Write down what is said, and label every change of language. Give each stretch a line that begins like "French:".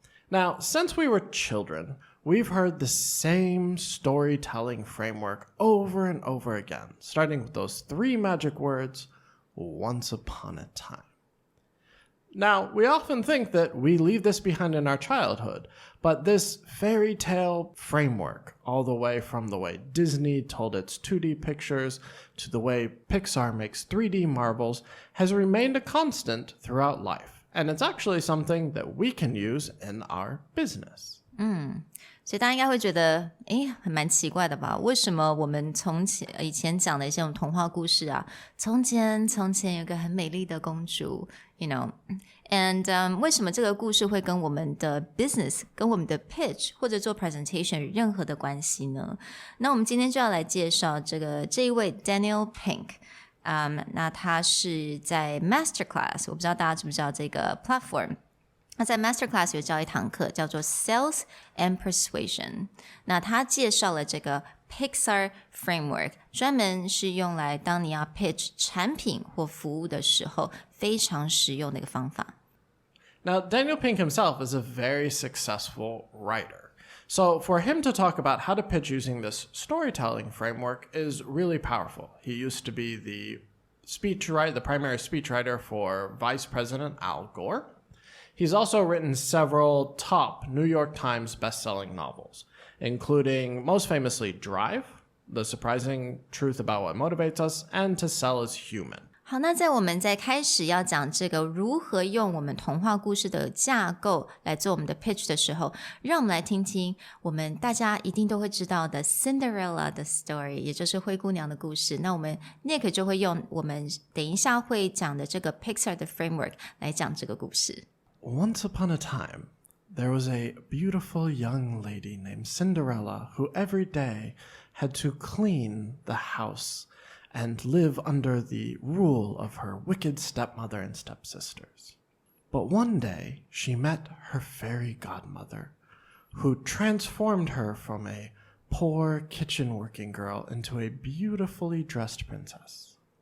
English: Now, since we were children, we've heard the same storytelling framework over and over again, starting with those three magic words, once upon a time.Now, we often think that we leave this behind in our childhood, but this fairy tale framework, all the way from the way Disney told its 2D pictures to the way Pixar makes 3D marvels, has remained a constant throughout life. And it's actually something that we can use in our business.
Chinese: 所以大家应该会觉得很蛮奇怪的吧，为什么我们以前讲的一些童话故事啊，从前有个很美丽的公主
English: you know and
Chinese: 为什么这个故事会跟我们的 business 跟我们的 pitch 或者做 presentation 有任何的关系呢？那我们今天就要来介绍这一位 Daniel Pink，那他是在 Masterclass， 我不知道大家知不知道这个 platform，那在 Masterclass 有教一堂课叫做 Sales and Persuasion， 那他介绍了这个 Pixar Framework， 专门是用来当你要 pitch 产品或服务的时候非常实用的一个方法。
English: Now, Daniel Pink himself is a very successful writer. So for him to talk about how to pitch using this storytelling framework is really powerful. He used to be the primary speechwriter for Vice President Al Gore.He's also written several top New York Times best-selling novels, including most famously Drive, The Surprising Truth About What Motivates Us, and To Sell Is Human.
Chinese: 好，那在我们在开始要讲这个如何用我们童话故事的架构来做我们的 pitch 的时候，让我们来听听我们大家一定都会知道的 Cinderella 的 story， 也就是灰姑娘的故事。那我们 Nick 就会用我们等一下会讲的这个 Pixar 的 framework 来讲这个故事。
English: Once upon a time, there was a beautiful young lady named Cinderella who every day had to clean the house and live under the rule of her wicked stepmother and stepsisters. But one day, she met her fairy godmother, who transformed her from a poor kitchen working girl into a beautifully dressed princess.